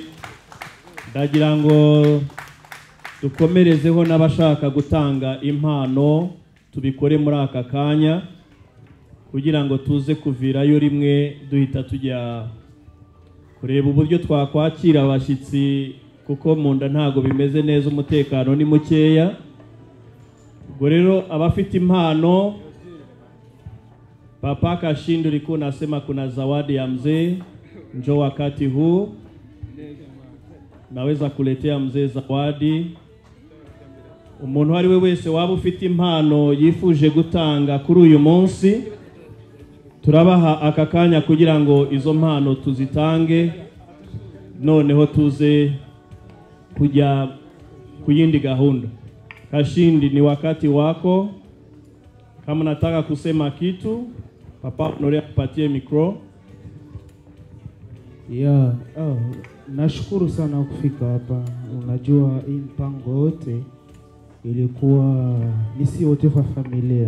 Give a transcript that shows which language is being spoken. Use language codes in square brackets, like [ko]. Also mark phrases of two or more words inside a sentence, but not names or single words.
[rw] Ndagira ngo dukomerezeho n'abashaka gutanga impano, tubikore muri aka kanya kugira ngo tuze kuvirayo rimwe duhita tujya kureba uburyo twakwakira abashyitsi, kuko mu nda ntago bimeze neza, umutekano ni mukeya. Ubwo rero abafite impano, [sw] Papa Kashindu liko nasema kuna zawadi ya mzee, njoo wakati huu. naweza kuletea mzee zawadi. [rw] Umuntu ari we wese waba ufite impano yifuje gutanga kuri uyu munsi, turabaha aka kanya kugira ngo izo mpano tuzitange, noneho tuze kujya ku yindi gahunda. [sw] Kashindi, ni wakati wako. Kama nataka kusema kitu, papa Honore akupatie mikro. Yeah, nashukuru sana kufika hapa. Unajua hii mpango wote ilikuwa nisi wote fa familia.